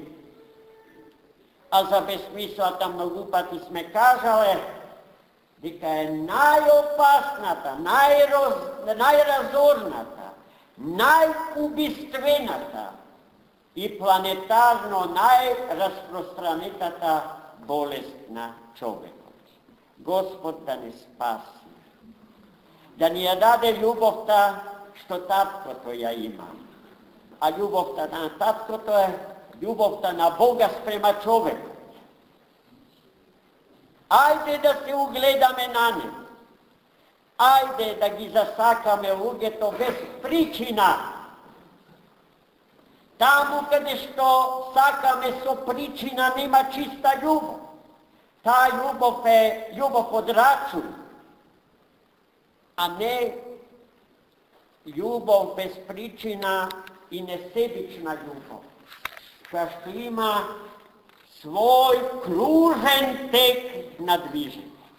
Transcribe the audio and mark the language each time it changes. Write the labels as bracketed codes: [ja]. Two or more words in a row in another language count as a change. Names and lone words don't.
[mk] А за безсмислата многу пати сме кажале дека е најопасната, најразорната, најубиствената и планетарно најраспространетата болест на човекот. Господ да не спаси, да ни ја даде љубовта што таткото ја има. А љубовта на таткото е љубовта на Бога спрема човекот. Ајде да се угледаме на не. Ајде да ги засакаме луѓето без причина. Таму каде што сакаме со причина нема чиста љубов. Та љубов е љубов од рачун, а не љубов без причина и несебична љубов, која што има свој кружен тек на движење.